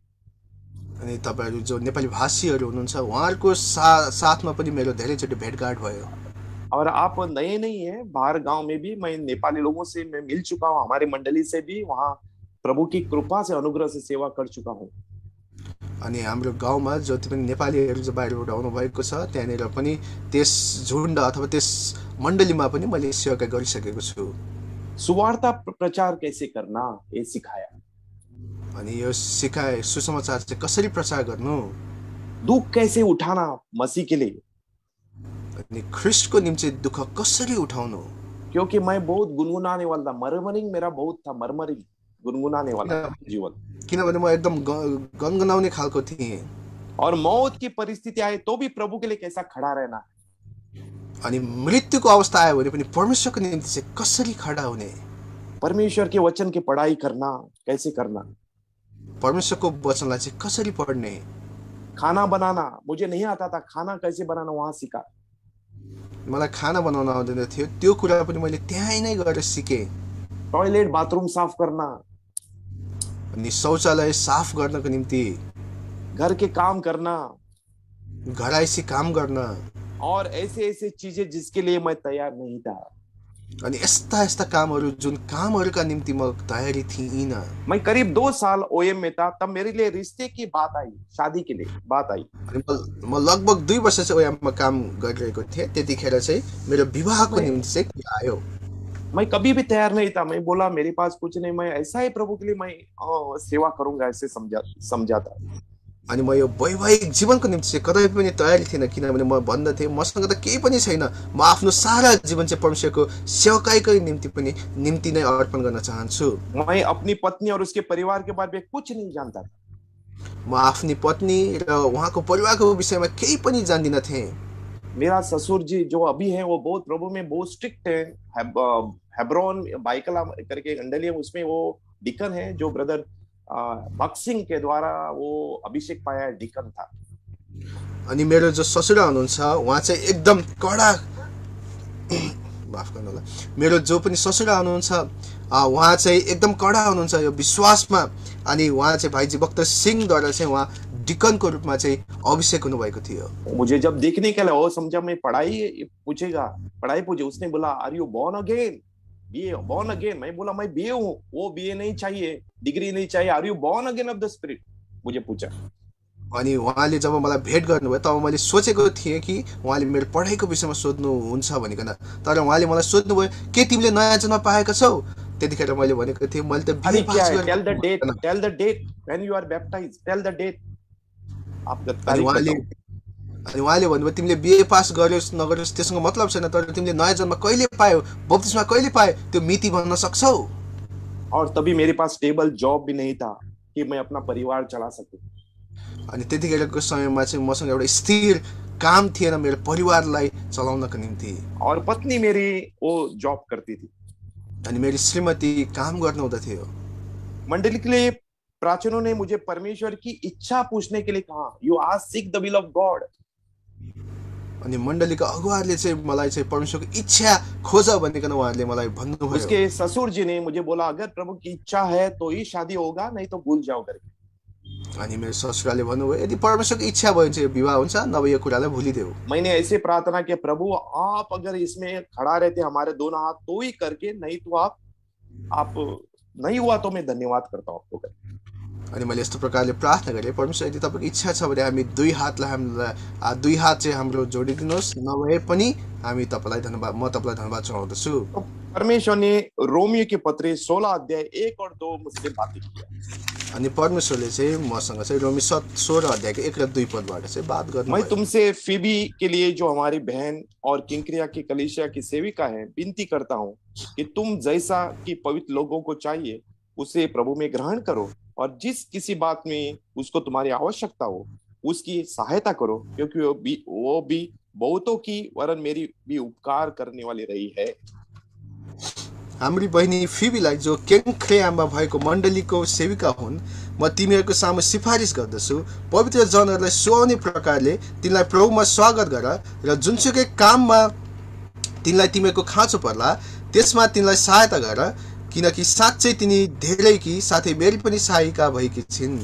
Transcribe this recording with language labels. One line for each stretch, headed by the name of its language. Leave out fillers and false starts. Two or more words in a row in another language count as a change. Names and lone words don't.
Nepali: अनि तपाईँहरू जो नेपाली भाषीहरू हुनुहुन्छ उहाँहरूको साथमा पनि मेरो धेरैचोटि भेटघाट भयो।
Hindi: और आप नए नहीं है, बाहर गांव में भी मैं नेपाली लोगों से मैं मिल चुका हूँ, हमारी मंडली से भी वहाँ प्रभु की कृपा से अनुग्रह से सेवा कर चुका हूँ।
Nepali: अनि हाम्रो गाउँमा जति पनि नेपालीहरू जो बाहिरबाट आउनुभएको छ त्यहाँनिर पनि त्यस झुन्ड अथवा त्यस मण्डलीमा पनि मैले सेवा गरिसकेको छु।
Hindi: सुवार्ता प्रचार कैसे करना ये सिखाया।
Nepali: अनि यो सिकाए सुसमाचार चाहिँ कसरी प्रचार गर्नु,
Hindi: दुख कैसे उठाना मसीह के लिए,
Nepali: अनि ख्रिस्टको निम्ति दुःख कसरी उठाउनु।
Hindi: क्योंकि मैं बहुत गुनगुनाने वाला था, मरमरिंग मेरा बहुत था, मरमरिंग गुनगुनाने वाला जीवन।
Nepali: किनभने म एकदम गनगनाउने खालको थिएँ।
Hindi: और मौत की परिस्थिति आए तो भी प्रभु के लिए कैसा खड़ा रहना,
Nepali: अनि मृत्युको अवस्था आयो भने पनि परमेश्वरको निम्ति चाहिँ कसरी खडा हुने,
Hindi: परमेश्वर के वचन की पढ़ाई करना कैसे करना,
Nepali: परमेश्वरको वचनलाई चाहिँ कसरी पढ्ने।
Hindi: खाना बनाना मुझे नहीं आता था, खाना कैसे बनाना वहां सीखा।
Nepali: मलाई खाना बनाउन आउँदैन थियो, त्यो कुरा पनि मैले त्यहीँ नै गएर सिकेँ।
English: toilet bathroom
Hindi: साफ करना,
Nepali: अनि शौचालय साफ गर्नको निम्ति,
Hindi: घर के काम करना,
Nepali: घराइसी काम गर्न,
Hindi: और ऐसे ऐसे चीजें जिसके लिए मैं तैयार नहीं था।
Nepali: अनि यस्ता यस्ता कामहरू जुन कामहरूका निम्ति म तयारी थिइनँ।
Hindi: मैं करीब 2 साल ओएम में था, तब मेरे लिए रिश्ते की बात आई, शादी के लिए बात आई।
Nepali: म लगभग 2 वर्ष चाहिँ ओएममा काम गरिरहेको थिएँ, त्यतिखेर चाहिँ मेरो विवाहको निम्ति चाहिँ कुरा आयो।
Hindi: मैं कभी भी तैयार नहीं था, मैं बोला मेरे पास कुछ नहीं, मैं ऐसा ही प्रभु के लिए मैं सेवा करूंगा, ऐसे समझा था।
Nepali: अनि म यो वैवाहिक जीवनको निम्ति चाहिँ कतै पनि तयारी थिएन, किनभने म भन्दथे मसँग त केही पनि छैन, म आफ्नो सारा जीवन चाहिँ परमेश्वरको सेवकाईकै निम्ति नै अर्पण गर्न चाहन्छु।
Hindi: मैं अपनी पत्नी और उसके परिवार के बारे में कुछ नहीं जानता था।
Nepali: म आफ्नी पत्नी र उहाँको परिवारको विषयमा केही पनि जान्दिन थिएँ।
Hindi: मेरा ससुर जी जो अभी है वो बहुत प्रभु में बहुत स्ट्रिक्ट है, हेब्रोन बाइकला करके मंडली है, उसमें वो डिकन है, जो ब्रदर भक्त सिंह के द्वारा वो अभिषेक पाया डिकन था।
Nepali: अनि मेरो जो ससुरा हुनुहुन्छ उहाँ चाहिँ एकदम कडा, माफ गर्नु होला, मेरो जो पनि ससुरा हुनुहुन्छ उहाँ चाहिँ एकदम कडा हुनुहुन्छ यो विश्वासमा। अनि उहाँ चाहिँ भाइजी भक्त सिंहद्वारा चाहिँ उहाँ डिकनको रूपमा चाहिँ अभिषेक हुनुभएको थियो।
Hindi: मुझे जब देखने के लिए वो समझा मैं पढ़ाई पूछे, उसने बोला
English: are you born again, BA born again.
Hindi: मैं बोला मैं बीए हूँ, वो बीए नहीं चाहिए, डिग्री नहीं चाहिए,
English: are you born again of the spirit,
Hindi: मुझे पूछा।
Nepali: अनि उहाँले जब मलाई भेट गर्नुभयो तब मैले सोचेको थिएँ कि उहाँले मेरो पढाइको विषयमा सोध्नुहुन्छ भनिकन, तर उहाँले मलाई सोध्नुभयो के तिमीले नयाँ जन्म पाएका छौ। त्यतिखेर मैले भनेको थिएँ मैले त बीए पास गरेँ।
English: tell the date when you are baptized, tell the date.
Nepali: अनि उहाँले भन्नुभयो तिमीले बीए पास गर्योस् नगर्योस् त्यसको मतलब छैन, तर तिमीले नयाँ जन्म कहिले पायौ, बप्तिस्मा कहिले पायो त्यो मिति भन्न सक्छौ।
Hindi: और तभी मेरे पास
English: stable job
Hindi: भी नहीं था कि मैं अपना परिवार चला सकूं।
Nepali: अनि त्यतिखेरको समयमा चाहिँ मसँग एउटा स्थिर काम थिएन मेरो परिवारलाई चलाउनको निम्ति।
Hindi: और पत्नी मेरी वो जॉब करती थी,
Nepali: अनि मेरी श्रीमती काम गर्नुहुँदथ्यो।
Hindi: मंडली के लिए प्राचीनों ने मुझे परमेश्वर की इच्छा पूछने के लिए कहा,
English: you ask seek the will of God.
Nepali: अनि मण्डलीका अगुवाहरूले चाहिँ मलाई चाहिँ परमेश्वरको इच्छा खोज भनिकन उहाँहरूले मलाई भन्नुभयो।
Hindi: उसके ससुर जी ने मुझे बोला अगर प्रभु की इच्छा है तो ही शादी होगा, नहीं तो भूल जाओ करके।
Nepali: अनि मेरो ससुराले भन्नुभयो यदि परमेश्वरको इच्छा भयो भने चाहिँ विवाह हुन्छ, नभए यो कुरालाई भुलिदेऊ।
Hindi: मैंने ऐसे प्रार्थना किया, प्रभु आप अगर इसमें खड़ा रहते हमारे दोनों हाथ तो ही करके, नहीं तो आप नहीं हुआ तो मैं धन्यवाद करता हूँ आपको।
Nepali: अनि मैले यस्तो प्रकारले प्रार्थना गरेँ, परमेश्वर यदि तपाईँको इच्छा छ भने हामी दुई हात चाहिँ हाम्रो जोडिदिनुहोस्, नभए पनि हामी तपाईँलाई धन्यवाद म तपाईँलाई धन्यवाद चढाउँदछु।
Hindi: तो परमेश्वर ने रोमियो के पत्र 16 अध्याय 1 और 2 मुझसे बातें किया।
Nepali: अनि परमेश्वरले चाहिँ मसँग चाहिँ रोमी 16 अध्यायको 1 र 2 पदबाट चाहिँ बात गर्नु।
Hindi: मैं तुमसे फीबी के लिए जो हमारी बहन और किंक्रिया की कलीसिया की सेविका है विनती करता हूँ कि तुम जैसा कि पवित्र लोगों को चाहिए उसे प्रभु में ग्रहण करो, और जिस किसी बात में उसको तुम्हारी आवश्यकता हो उसकी सहायता करो, क्योंकि वो भी बहुतों की वरन मेरी भी उपकार करने वाली रही है।
Nepali: हाम्री बहिनी फिबीलाई जो केन्क्रेयामा भएको मण्डलीको सेविका हुन्, म तिमीहरूको सामु सिफारिस गर्दछु, पवित्र जनहरूलाई सुहाउने प्रकारले तिनलाई प्रभुमा स्वागत गर, र जुनसुकै काममा तिनलाई तिमीहरूको खाँचो पर्ला त्यसमा तिनलाई सहायता गर, किनकि साँच्चै तिनी धेरै कि साथै मेरी पनि सहायिका भएकी छिन्।